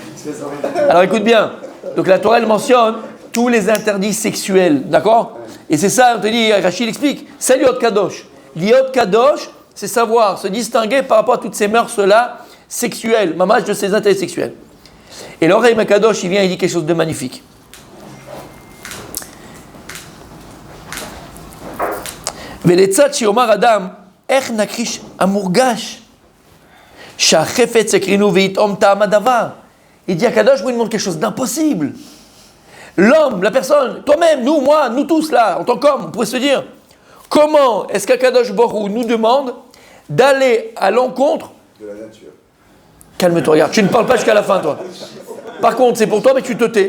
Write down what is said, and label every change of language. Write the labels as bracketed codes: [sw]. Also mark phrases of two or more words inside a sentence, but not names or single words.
[fr] Alors écoute bien, donc la Torah elle mentionne tous les interdits sexuels, d'accord ? Et c'est ça, on te dit, Rachid explique, c'est [he] להיות קדוש. להיות קדוש, [fr] c'est savoir se distinguer par rapport à toutes ces mœurs-là sexuelles, mamage de ces intérêts sexuels. Et l'Or HaChaim HaKadosh, il vient, il dit quelque chose de magnifique. [he] ולצד שיאמר אדם, איך נכחיש המורגש שהחפץ יקרינו ויטעום טעם הדבר. [fr] Il dit à Kadosh, vous lui demandez quelque chose d'impossible. L'homme, la personne, toi-même, nous, moi, nous tous là, en tant qu'homme, on pourrait se dire, comment est-ce qu'Akadosh Borou nous demande d'aller à l'encontre de la nature. Calme-toi, regarde, tu ne parles pas jusqu'à la fin, toi. Par contre, c'est pour toi, mais tu te tais.